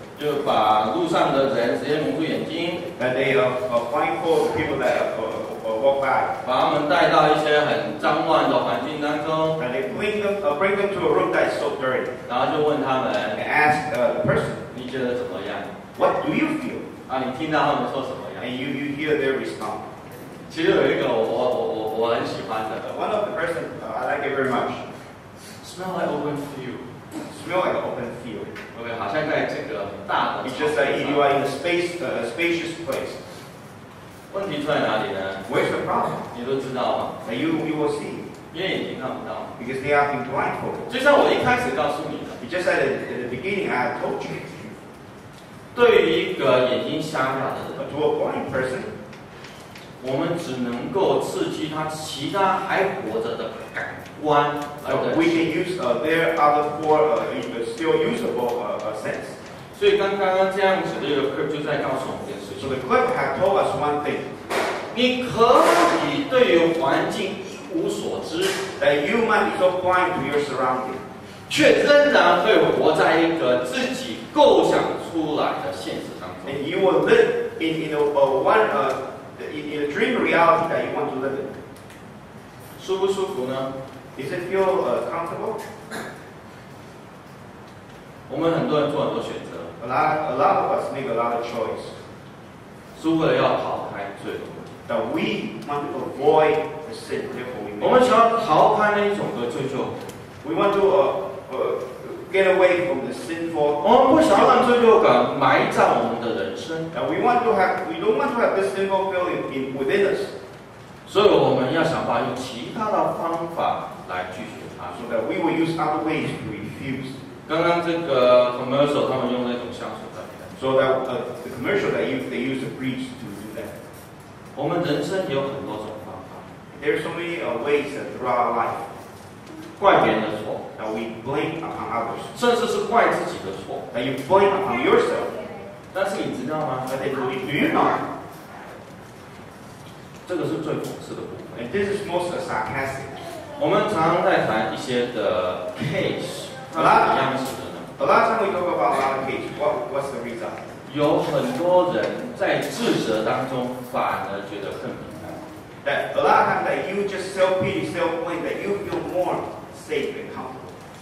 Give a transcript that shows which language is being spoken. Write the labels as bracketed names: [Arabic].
[Chinese] 就把路上的人直接蒙住眼睛， [English] that they blindfold people that walk by, [Chinese] 把他们带到一些很脏乱的环境当中， [English] and they bring them to a room that is so dirty, [Chinese] 然后就问他们 [English] and ask the person, [Chinese] 你觉得怎么样？ [English] "What do you feel?" [Chinese] 啊，你听到他们说什么样？ [English] And you hear their response. [Chinese] 其实有一个我很喜欢的 [English] One of the person I like it very much. ，smell like open field。 Smell like an open field. [Chinese] OK， 好像在这个很大的 [English] It's just like if you are in a spacious place. [Chinese] 问题出在哪里呢？ [English] Where's the problem? [Chinese] 你都知道吗？ [English] That you will see [Chinese] 因为眼睛看不到。 [English] because they have been blindfolded. [Chinese] 就像我一开始告诉你的， [English] It's just like at the beginning I told you. [Chinese] 对于一个眼睛瞎掉的人， [English] To a blind person, [Chinese] 我们只能够刺激他其他还活着的感官来的。 [English] we can use their other four still usable sense. [Chinese] 所以刚刚这样子的一个 clip 就在告诉我们一件事 [English] So [Chinese] 情： [English] the clip had told us one thing, [Chinese] 你可以对于环境一无所知， [English] that you might be so blind to your surrounding, [Chinese] 却仍然会活在一个自己构想出来的现实当中。 [English] and you will live in a dream reality that you want to live in. [Chinese] 舒不舒服呢？ [English] Does it feel comfortable? [Chinese] 我们很多人做很多选择， [English] A lot of us make a lot of choice [Chinese] 是为了要逃开罪恶。 [English] that we want to avoid the sin. Therefore, we [Chinese] 我们想要逃开那一种的罪疚， [English] we want to get away from the sinful. [Chinese] 我们不想要让罪疚感埋葬我们的人生， [English] And we don't want to have this sinful feeling within us, [Chinese] 所以我们要想办法用其他的方法来拒绝它。 [English] so that we will use other ways to refuse. [Chinese] 刚刚这个 commercial 他们用那种香水在片， [English] So that the commercial that they use to preach to do that. [Chinese] 我们人生有很多种方法， [English] There are so many ways throughout our life [Chinese] 怪别人的错， [English] that we blame upon others, [Chinese] 甚至是怪自己的错。 [English] that you blame upon yourself. [Chinese] 但是你知道吗？ [English] But then do you know? [Chinese] 这个是最讽刺的部分。 [English] And this is most sarcastic. [Chinese] 我们常常在谈一些的 case， 它是怎么样子的呢？ [English] A lot of time we talk about a lot of cases. What's the result? [Chinese] 有很多人在自责当中，反而觉得更平安。 [English] That a lot of times that you just self-pity, self-blame, that you feel more safe and comfortable.